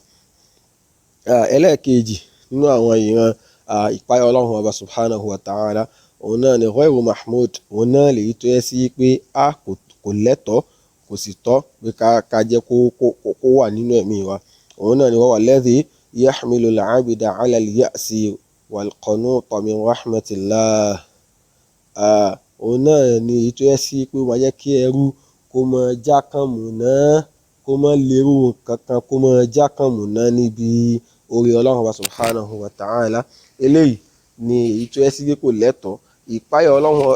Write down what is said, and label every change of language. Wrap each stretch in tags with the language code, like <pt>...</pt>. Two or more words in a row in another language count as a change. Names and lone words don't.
<yo>Ẹlẹ́ẹ̀kejì nínú àwọn ìran ìpáyà Ọlọ́run ọba</yo> <ar>سبحانه وتعالى,</ar> <yo>òun náà ni</yo> <ar>غير محمود,</ar> <yo>òun náà lèyí tó yẹ sí pé kò lẹ́tọ̀ọ́, kò sì tọ́ pé ká jẹ́ kó wà nínú ẹ̀mí wa.</yo> <ar>Òun náà ni وهو الذي يحمل العبد على اليأس والقنوط من رحمة الله.</ar> <yo>Òun náà ni èyí tó yẹ sí pé ó máa jẹ́ kí ẹrú kó máa jákàmùná, kó máa lérò kankan, kó máa jákàmùná níbi orí Ọlọ́run ọba</yo> <ar>سبحانه وتعالى.</ar> <yo>Eléyìí ni èyí tó yẹ sí pé kò lẹ́tọ̀ọ́.</yo>